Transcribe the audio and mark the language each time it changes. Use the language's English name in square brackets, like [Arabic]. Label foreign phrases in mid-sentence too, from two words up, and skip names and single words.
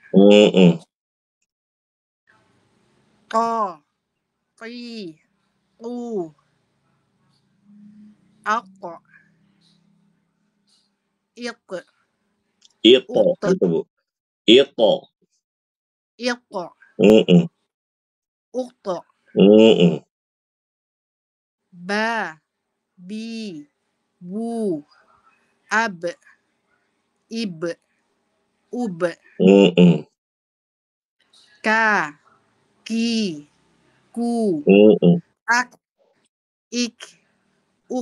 [Indonesian] Ko, Ki, Ku, Ako, Ik, Ito, gitu Bu. Ito. Iko, Ukto. Ba, Bi, Bu, Ab, Ib, Ub. Ka, Ki, Ku, Ak, Ik, Uk.